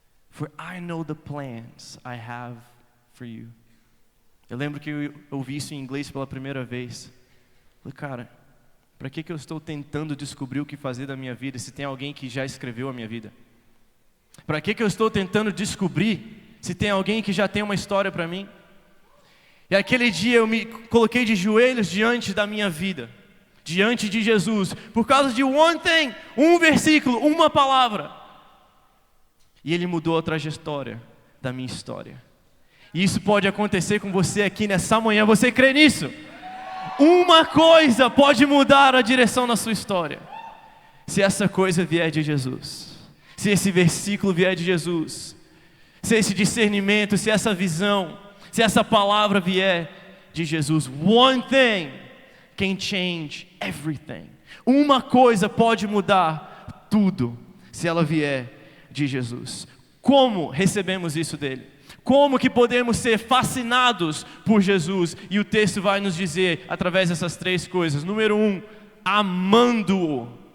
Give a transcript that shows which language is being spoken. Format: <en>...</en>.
<en>For I know the plans I have for you.</en> <pt>Eu lembro que eu ouvi isso em inglês pela primeira vez. Falei, cara, para que eu estou tentando descobrir o que fazer da minha vida se tem alguém que já escreveu a minha vida? Para que eu estou tentando descobrir se tem alguém que já tem uma história para mim? E aquele dia eu me coloquei de joelhos diante da minha vida, diante de Jesus, por causa de one thing, um versículo, uma palavra. E Ele mudou a trajetória da minha história. E isso pode acontecer com você aqui nessa manhã. Você crê nisso? Uma coisa pode mudar a direção na sua história. Se essa coisa vier de Jesus. Se esse versículo vier de Jesus. Se esse discernimento, se essa visão, se essa palavra vier de Jesus.</pt> <en>One thing can change everything.</en> <pt>Uma coisa pode mudar tudo se ela vier de Jesus. Como recebemos isso dele? Como que podemos ser fascinados por Jesus? E o texto vai nos dizer, através dessas três coisas. Número 1, amando-o.</pt>